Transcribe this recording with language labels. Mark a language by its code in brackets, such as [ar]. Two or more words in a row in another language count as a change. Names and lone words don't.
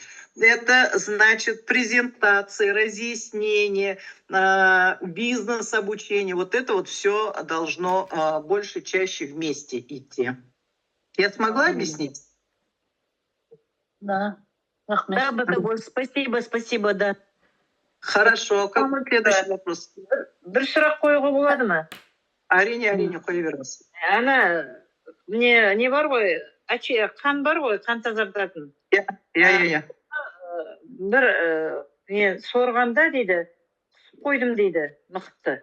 [ru] Это значит презентации, разъяснения, бизнес-обучение. Вот это вот все должно больше, чаще вместе идти. Я смогла объяснить? Да. Да, Батагос, спасибо, да. Хорошо. Какой следующий вопрос? [kk] Бір сұрақ қоюға болады ма? Әрине, қоя беріңіз. Ана, не бар ғой, қан бар ғой, қан тазартатын. Иә. Бір сорғанда дейді, қойдым дейді, мықты.